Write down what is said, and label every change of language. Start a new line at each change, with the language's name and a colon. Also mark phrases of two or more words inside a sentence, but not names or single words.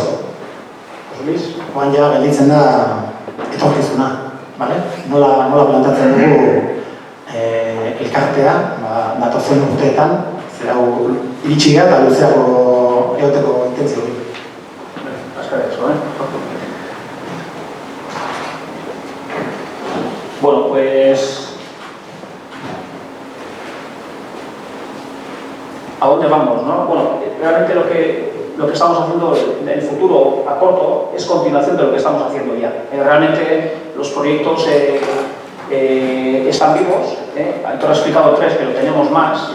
Basque: Oan ja, gelditzen da etorkizuna, nola plantatzen dugu elkartea, datozen urteetan, zer hau iritsi gara eta luzeago eoteko intentzio hori.
Spanish: Bueno, pues... ¿A dónde vamos, no? Bueno, realmente lo que estamos haciendo en el futuro a corto es continuación de lo que estamos haciendo ya. Realmente los proyectos están vivos, Aitor ha explicado 3, pero tenemos más.